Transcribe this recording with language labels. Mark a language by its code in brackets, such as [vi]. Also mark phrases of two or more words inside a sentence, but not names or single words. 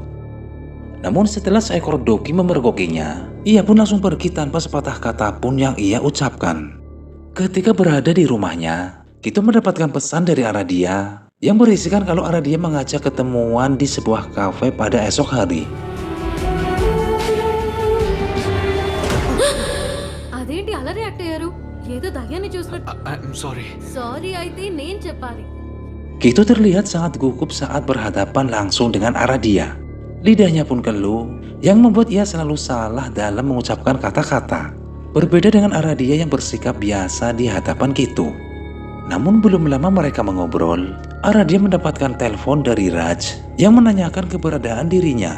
[id] Namun setelah seekor doki memergokinya, ia pun langsung pergi tanpa sepatah kata pun yang ia ucapkan. Ketika berada di rumahnya, Kito mendapatkan pesan dari Aradia yang berisikan kalau Aradia mengajak ketemuan di sebuah kafe pada esok hari. [te] అదేంటి అలా రియాక్ట్ అయ్యారు? ఏదో దయ్యాన్ని చూసినట్టు. [en] I'm sorry. [te] సారీ అయితే నేను చెప్పాలి. [id] Kito terlihat sangat gugup saat berhadapan langsung dengan Aradia. Lidahnya pun keluh, yang membuat ia selalu salah dalam mengucapkan kata-kata. Berbeda dengan Aradia yang bersikap biasa di hadapan Kito. Namun belum lama mereka mengobrol, Aradia mendapatkan telepon dari Raj yang menanyakan keberadaan dirinya.